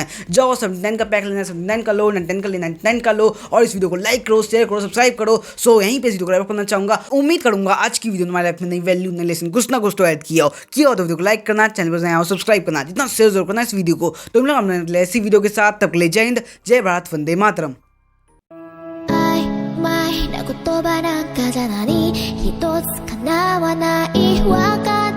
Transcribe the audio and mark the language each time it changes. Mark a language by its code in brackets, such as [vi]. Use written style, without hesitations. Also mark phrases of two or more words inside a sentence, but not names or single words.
[hi] जाओ 79 का पैक लेना, 79 का लो, 99 का ले, 99 का लो, और इस वीडियो को लाइक करो, शेयर करो, सब्सक्राइब करो। सो यहीं पे इस वीडियो को करना चाहूंगा। उम्मीद करूंगा आज की वीडियो तुम्हारे लाइफ में नई वैल्यू, नई लेसन, कुछ ना कुछ तो ऐड किया हो तो वीडियो को लाइक करना, चैनल पर नया हो सब्सक्राइब करना, जितना शेयर जरूर करना इस वीडियो को। तो हम लोग अपने ऐसी वीडियो के साथ तब ले जय हिंद, जय भारत, वंदे मातरम। [ja] 言葉なんかじゃ何一つ叶わないわか